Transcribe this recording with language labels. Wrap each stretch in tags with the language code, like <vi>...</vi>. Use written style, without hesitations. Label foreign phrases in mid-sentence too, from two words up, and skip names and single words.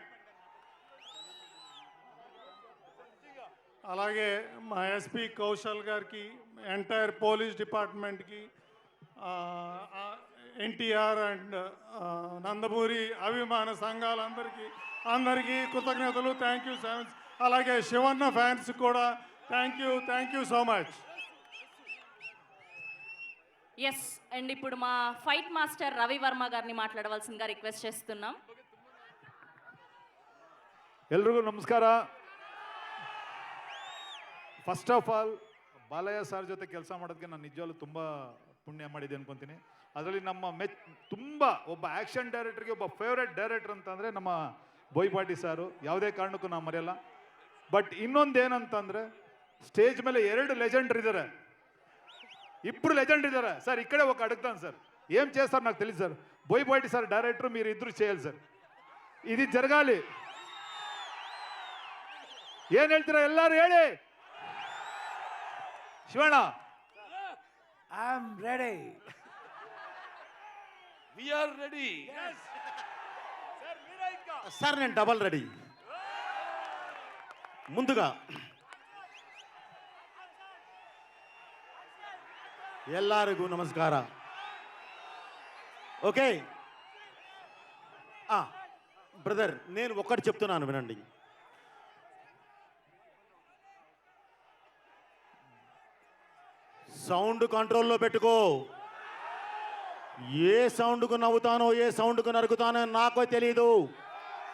<te>అలాగే మా ఎస్పీ కౌశల్ గారికి,</te> <en>entire police department,</en> <te>ఎన్టీఆర్ అండ్ నందమూరి అభిమాన సంఘాలందరికీ కృతజ్ఞతలు.</te> <en>thank you so much.</en> <te>అలాగే శివన్న ఫ్యాన్స్ కూడా</te> <en>thank you so much.</en> <te>ఎస్, అండ్ ఇప్పుడు మా</te> <en>fight master</en> <te>రవి వర్మ గారిని మాట్లాడవలసిందిగా రిక్వెస్ట్ చేస్తున్నాం.</te> <kn>ಎಲ್ರಿಗೂ ನಮಸ್ಕಾರ.</kn> <en>first of all</en> <kn>ಬಾಲಯ್ಯ ಸರ್ ಜೊತೆ ಕೆಲಸ ಮಾಡೋದಕ್ಕೆ ನಾನು ನಿಜವಾಗ್ಲೂ ತುಂಬ ಪುಣ್ಯ ಮಾಡಿದೆ ಅನ್ಕೊತೀನಿ. ಅದರಲ್ಲಿ ನಮ್ಮ ತುಂಬ ಒಬ್ಬ</kn> <en>action director</en> <kn>ಒಬ್ಬ</kn> <en>favourite director</en> <kn>ಅಂತಂದರೆ ನಮ್ಮ ಬೋಯ್ಪಾಟಿ ಸಾರು, ಯಾವುದೇ ಕಾರಣಕ್ಕೂ ನಾವು ಮರೆಯಲ್ಲ. ಬಟ್ ಇನ್ನೊಂದು ಏನಂತಂದರೆ, స్టేజ్ ಮೇಲೆ 2 లెజెండర్ ఇದ್ದಾರೆ, 2 లెజెండ్ ఇದ್ದಾರೆ సార్.</kn> <te>ఇక్కడే ఒక అడుగుతాను సార్, ఏం చేస్తారు నాకు తెలియదు సార్. బోయపాటి సార్ డైరెక్టర్, మీరు ఇద్దరు చేయాలి సార్, ఇది జరగాలి.</te> <kn>ఏం ಹೇಳ್ತೀರಾ ಎಲ್ಲರೂ ಹೇಳಿ. ಶಿವಣ್ಣ,</kn> <en>I am ready. we are ready.</en> <te>సార్ నేను డబల్ రెడీ. ముందుగా</te> <kn>ಎಲ್ಲರಿಗೂ ನಮಸ್ಕಾರ.</kn> <te>ఓకే బ్రదర్, నేను ఒక్కటి చెప్తున్నాను వినండి. సౌండ్ కంట్రోల్లో పెట్టుకో. ఏ సౌండ్కు నవ్వుతానో, ఏ సౌండ్కు నరుకుతానో నాకు తెలీదు.</te>